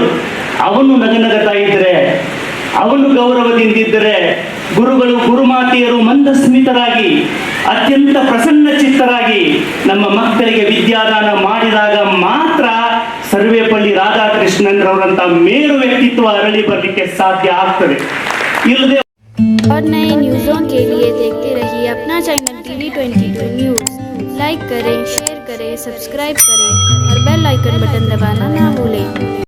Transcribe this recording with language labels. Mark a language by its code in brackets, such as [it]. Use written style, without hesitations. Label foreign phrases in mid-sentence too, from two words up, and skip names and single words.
[kn] ಅವನು ನಗನಗತಾ ಇದ್ರೆ, ಅವನು ಗೌರವದಿಂದಿದ್ದರೆ, ಗುರುಗಳು ಗುರುಮಾತೆಯರು ಮಂದಸ್ಮಿತರಾಗಿ ಅತ್ಯಂತ ಪ್ರಸನ್ನ ಚಿತ್ತರಾಗಿ ನಮ್ಮ ಮಕ್ಕಳಿಗೆ ವಿದ್ಯಾದಾನ ಮಾಡಿದಾಗ ಮಾತ್ರ ಸರ್ವೇಪಲ್ಲಿ ರಾಧಾಕೃಷ್ಣನ್ರವರಂತ ಮೇರು ವ್ಯಕ್ತಿತ್ವ ಅರಳಿ ಬರಲಿಕ್ಕೆ ಸಾಧ್ಯ ಆಗ್ತದೆ. ಇಲ್ಲದೆ [hi] और नए न्यूज़ों के लिए देखते रहिए अपना चैनल TV22 न्यूज़। लाइक करें, शेयर करें, सब्सक्राइब करें और [en] bell icon button [hi] दबाना ना भूलें।